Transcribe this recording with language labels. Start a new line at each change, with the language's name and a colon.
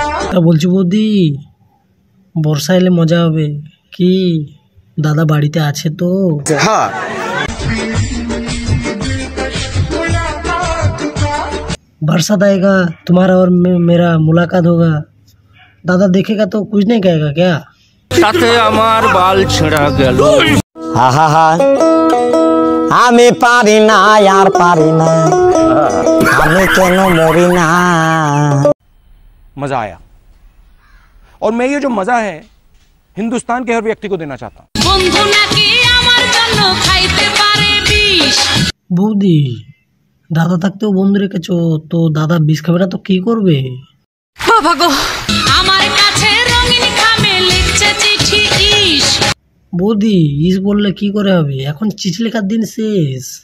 Bangla: তা বলছি বৌদি, বর্ষা এলে মজা হবে কি? দাদা বাড়িতে আছে তো?
Hindi: हाँ, बरसात आएगा, तुम्हारा और मेरा मुलाकात होगा, दादा देखेगा तो कुछ नहीं कहेगा क्या?
Bangla: সাথে আমার বাল ছেঁড়া গেল। হা হা হা, আমি পারি না আর পারি না, আমি কেন মরি না।
Hindi: मजा आया, और मैं ये जो मजा है हिंदुस्तान के हर व्यक्ति को देना चाहता हूँ।
Bangla: বন্ধু নাকি আমার জন্য খাইতে পারে বিষ। বৌদি, দাদা থাকতেও বন্ধু রেখেছো, তো দাদা বিষ খাবে না তো কি করবে? বাবা গো, আমার কাছে রঙিন খামে লিখছে চিঠি ইস। বৌদি, ইস বললে কি করে হবে? এখন চিঠি লেখার দিন শেষ।